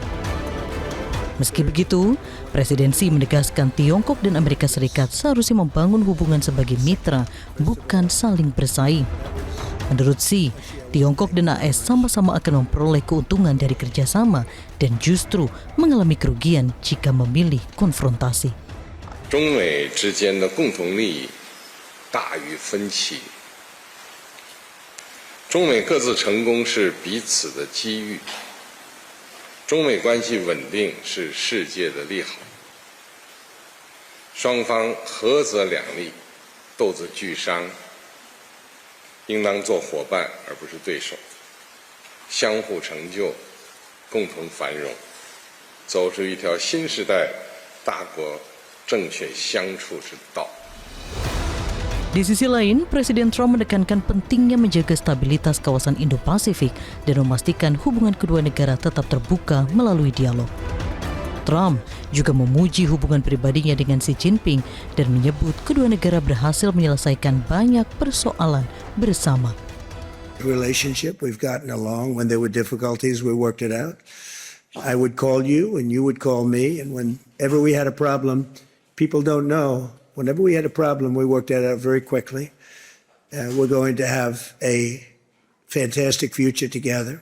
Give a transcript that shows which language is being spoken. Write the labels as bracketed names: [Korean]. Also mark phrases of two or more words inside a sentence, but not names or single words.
[Indonesian] Meski begitu, Presiden Xi menegaskan Tiongkok dan Amerika Serikat seharusnya membangun hubungan sebagai mitra, bukan saling bersaing. Menurut Xi, Tiongkok dan AS sama-sama akan memperoleh keuntungan dari kerjasama dan justru mengalami kerugian jika memilih konfrontasi. [Chinese] 中美之间的共同利益大于分歧，中美各自成功是彼此的机遇，中美关系稳定是世界的利好，双方合则两利，斗则俱伤，应当做伙伴而不是对手，相互成就，共同繁荣，走出一条新时代大国 [Indonesian] Di sisi lain, Presiden Trump menekankan pentingnya menjaga stabilitas kawasan Indo-Pasifik dan memastikan hubungan kedua negara tetap terbuka melalui dialog. Trump juga memuji hubungan pribadinya dengan Xi Jinping dan menyebut kedua negara berhasil menyelesaikan banyak persoalan bersama. [English] Relationship, we've gotten along. When there were difficulties, we worked it out. I would call you and you would call me, and whenever we had a problem, people don't know. Whenever we had a problem, we worked that out very quickly. We're going to have a fantastic future together.